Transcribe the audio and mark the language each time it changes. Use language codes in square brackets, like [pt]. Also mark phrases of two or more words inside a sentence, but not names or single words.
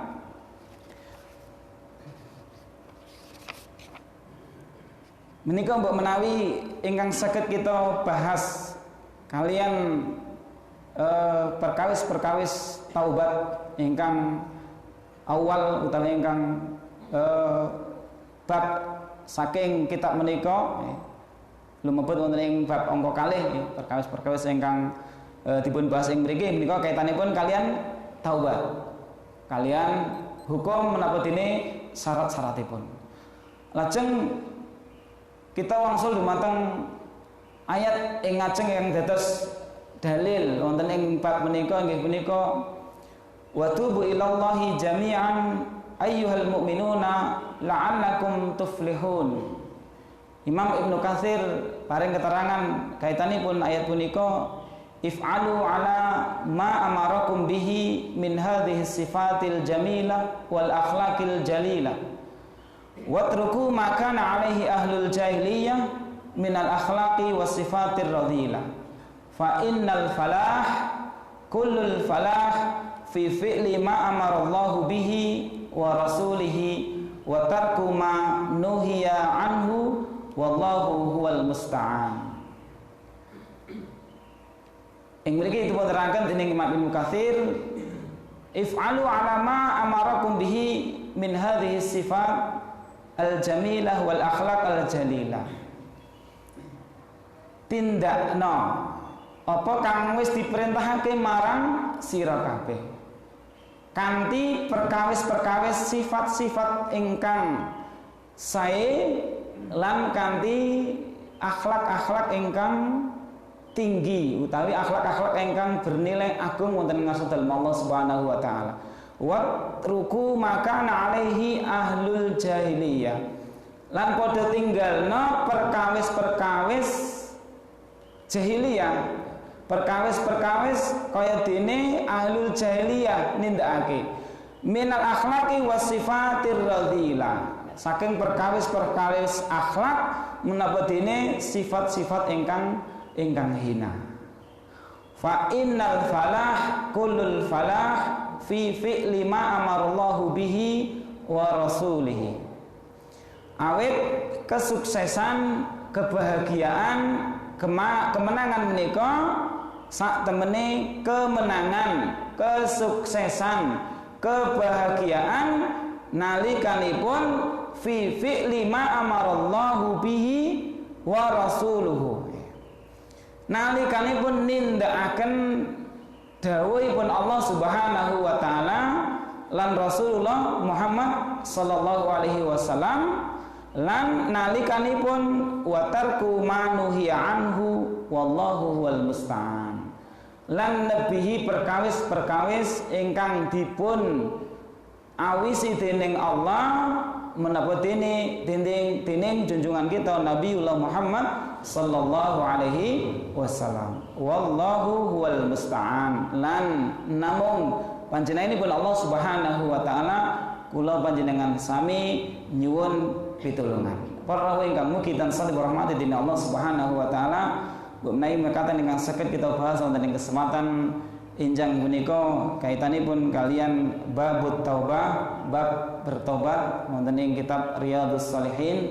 [jv] Menika mbok menawi ingkang saged kita bahas kalian perkawis-perkawis taubat ingkang awal utawi ingkang bab saking kitab menika lumebet wonten ing bab angka kalih perkawis-perkawis ingkang dipun bahas ing mriki menika kaitanipun kalian taubat. Kalian hukum menapa dene syarat-syaratipun. Lajeng kita wangsul dumateng ayat ing ngajeng yang dados dalil wonten ing bab menika inggih punika [ar] وتوبوا إلى الله جميعا أيها المؤمنون لعلكم تفلحون. [jv] Imam Ibnu Katsir paring keterangan kaitanipun ayat punika [ar] افعلوا على ما أمركم به من هذه الصفات الجميلة والأخلاق الجليلة واتركوا ما كان عليه أهل الجاهلية من الأخلاق والصفات الرذيلة فإن الفلاح كل الفلاح في فعل ما أمر الله به ورسوله وترك ما نهي عنه والله هو المستعان. [jv] Ing mriki dipun terangkan dening Imam Ibnu Katsir [ar] افعلوا على ما أمركم به من هذه الصفات الجميلة والأخلاق الجليلة. [jv] Tindakno apa kang wis diperintahake marang sira kabeh kanthi perkawis-perkawis sifat-sifat ingkang sae lan kanthi akhlak-akhlak ingkang tinggi utawi akhlak-akhlak ingkang bernilai agung wonten ngarsa dalem Allah [ar] سبحانه وتعالى. واتركوا ما كان عليه أهل الجاهلية. [jv] Lan padha tinggalna perkawis-perkawis jahiliyah. Perkawis-perkawis kaya dene [ar] أهل الجاهلية [jv] nindakake. [ar] من الأخلاق والصفات الرذيلة. [jv] Saking perkawis-perkawis akhlak menapa dene sifat-sifat ingkang hina. [ar] فإن الفلاح كل الفلاح في فعل ما أمر الله به ورسوله. [jv] Awit kesuksesan, kebahagiaan, kemenangan menika sak temene kemenangan, kesuksesan, kebahagiaan nalikanipun [ar] في فعل ما أمر الله به ورسوله. [jv] Nalikanipun nindakaken dawuhipun Allah [ar] سبحانه وتعالى [jv] lan Rasulullah Muhammad [ar] صلى الله عليه وسلم [jv] lan nalikanipun [ar] وترك ما نهي عنه والله هو المستعان, [jv] lan nebihi perkawis ingkang dipun awisi dening Allah menapa dening junjungan kita Nabiullah Muhammad [ar] صلى الله عليه وسلم. والله هو المستعان, [jv] lan namung panjenenganipun Allah [ar] سبحانه وتعالى [jv] kula panjenengan sami nyuwun pitulungan. Para rawuh ingkang mugi tansah dirahmati dening Allah [ar] سبحانه وتعالى, [jv] menawi mekaten ingkang saged kita bahas wonten ing kesempatan injang punika kaitanipun kalian babut taubah, bab bertobat wonten ing kitab Riyadhus Shalihin.